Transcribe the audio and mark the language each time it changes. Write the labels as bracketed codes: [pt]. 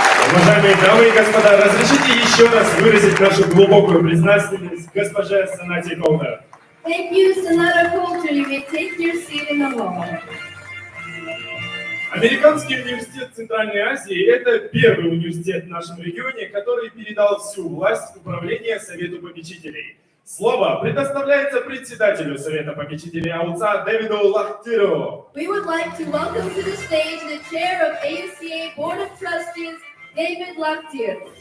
[ru] Уважаемые дамы и господа, разрешите еще раз выразить нашу глубокую признательность госпоже Санате Коудер. [en] Thank you, Senator Coulter. You may take your seat in the hall. [ru] Американский университет Центральной Азии – это первый университет в нашем регионе, который передал всю власть управления Совету попечителей. Слово предоставляется председателю Совета попечителей АУЦА Дэвиду Лахтирову. [en] We would like to welcome to the stage the chair of AUCA Board of Trustees, David Lakhtir.